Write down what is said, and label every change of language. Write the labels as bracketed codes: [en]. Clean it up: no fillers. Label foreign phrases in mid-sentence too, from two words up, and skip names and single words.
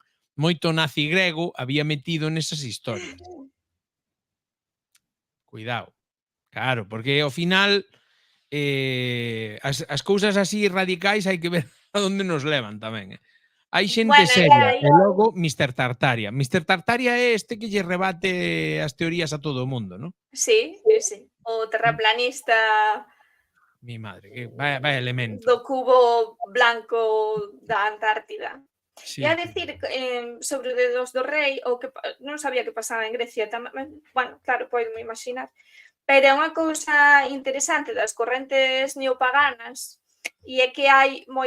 [gl] Moito nazi grego había metido nesas historias. Cuidado. Claro, porque ao final as cousas así radicais hai que ver a onde nos levan tamén, Hai xente seria e logo Mr. Tartaria. Mr. Tartaria é este que lle rebate as teorías a todo o mundo, non? Sí. O terraplanista [es] Mi madre, que vaya elemento. [gl] do cubo blanco da Antártida. Sí, E a decir sobre os dedos do rei, o que non sabía que pasaba en Grecia tamén, bueno, claro, podo me imaginar, pero é unha cousa interesante das correntes neopaganas e é que hai